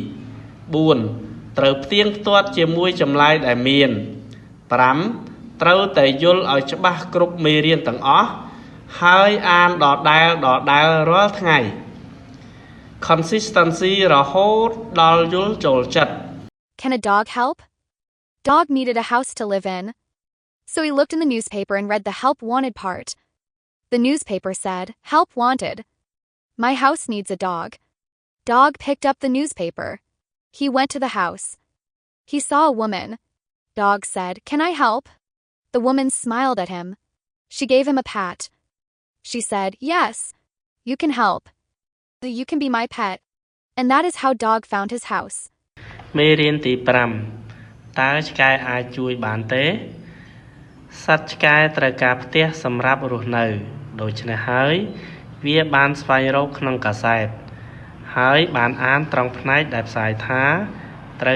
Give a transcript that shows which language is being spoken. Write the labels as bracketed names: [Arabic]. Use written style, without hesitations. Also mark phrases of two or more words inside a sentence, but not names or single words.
[Khmer] 4 ត្រូវផ្ទៀងផ្ទាត់ជាមួយចម្លើយដែលមាន5ត្រូវតែយល់ឲ្យច្បាស់គ្រប់មេរៀនទាំងអស់ហើយអានដដែលរាល់ថ្ងៃ Consistency រហូតដល់យល់ចូលចិត្ត [English] Can a dog help? Dog needed a house to live in. So he looked in the newspaper and read the help wanted part. The newspaper said, help wanted. My house needs a dog. Dog picked up the newspaper. He went to the house. He saw a woman. Dog said, can I help? The woman smiled at him. She gave him a pat. She said, yes, you can help. You can be my pet. And that is how Dog found his house. [Khmer] មេរៀនទី5តើឆ្កែអាចជួយបានទេសត្វឆ្កែត្រូវការផ្ទះសម្រាប់រស់នៅដូច្នេះហើយវាបានស្វែងរកក្នុងកាសែតហើយបានអានត្រង់ផ្នែកដែលផ្សាយថាត្រូវ